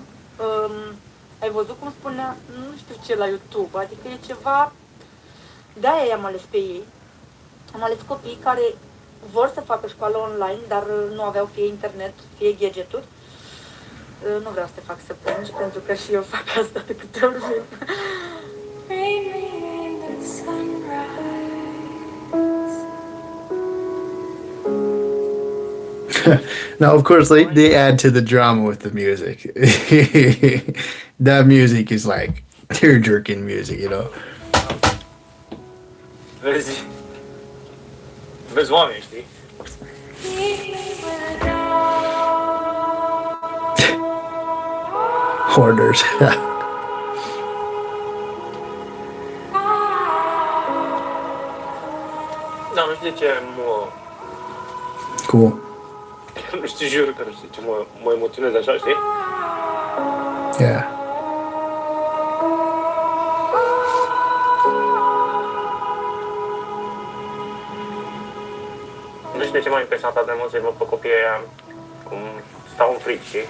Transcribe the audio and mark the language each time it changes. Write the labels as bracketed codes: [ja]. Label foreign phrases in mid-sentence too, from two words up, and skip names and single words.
[ro] Ai văzut cum spunea, nu știu ce, la YouTube, adică e ceva, de-aia i-am ales pe ei. Am ales copiii care vor să facă școală online, dar nu aveau fie internet, fie gadgeturi. Nu vreau să te fac să plângi, pentru că și eu fac asta de câte ori vin. [en] Now, of course, they add to the drama with the music. That music is like tear-jerking music, [ro] Vezi oameni, știi? [en] Keep me with the dark. Hoarders. [ro] Da, nu știu de ce Cool. nu știu, jur că nu știu ce mă emoționez așa, știi? Yeah. Nu știu de ce m-a impresionat atât de mult să-i văd pe copiii aia cum stau în fric, știi?